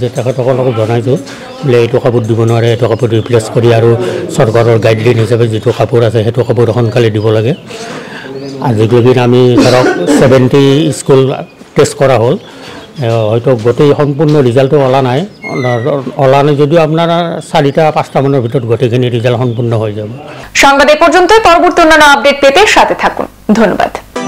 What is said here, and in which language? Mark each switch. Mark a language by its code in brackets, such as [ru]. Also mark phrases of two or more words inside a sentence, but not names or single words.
[as] তেখেতসকলক জনাইছোঁ বোলে এইটো কাপোৰ দিব নোৱাৰে, এইটো কাপোৰ ৰিপ্লেচ কৰি আৰু চৰকাৰৰ গাইডলাইন হিচাপে যিটো কাপোৰ আছে সেইটো কাপোৰ সোনকালে দিব লাগে। আজি দুদিন আমি ধৰক 70 স্কুল টেষ্ট কৰা হ'ল, হয়তো গোটেই সম্পূৰ্ণ ৰিজাল্টটো ওলা নাই যদিও আপোনাৰ 4-5টা মানৰ ভিতৰত গোটেইখিনি ৰিজাল্ট সম্পূৰ্ণ হৈ যাব। [bn] সংবাদ এ পর্যন্ত। পরবর্তী অন্যান্য আপডেট পেতে সাথে থাকুন। ধন্যবাদ।